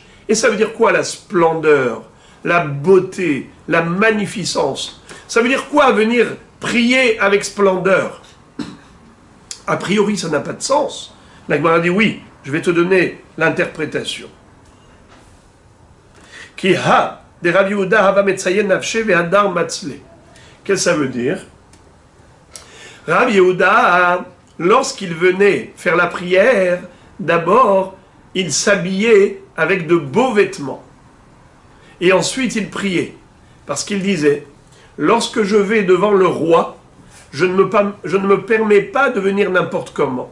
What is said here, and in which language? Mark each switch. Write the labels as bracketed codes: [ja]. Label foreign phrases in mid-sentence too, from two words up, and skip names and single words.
[fr] Et ça veut dire quoi la splendeur, la beauté, la magnificence? Ça veut dire quoi venir prier avec splendeur? A priori, ça n'a pas de sens. La Gemara dit oui, je vais te donner l'interprétation. [arc] כי הא דרב יהודה הוה מצביין נפשיה והדר מצלי. [fr] Qu'est-ce que ça veut dire? Rav Yehuda, lorsqu'il venait faire la prière, d'abord, il s'habillait avec de beaux vêtements. Et ensuite, il priait. Parce qu'il disait, lorsque je vais devant le roi, je ne me permets pas de venir n'importe comment.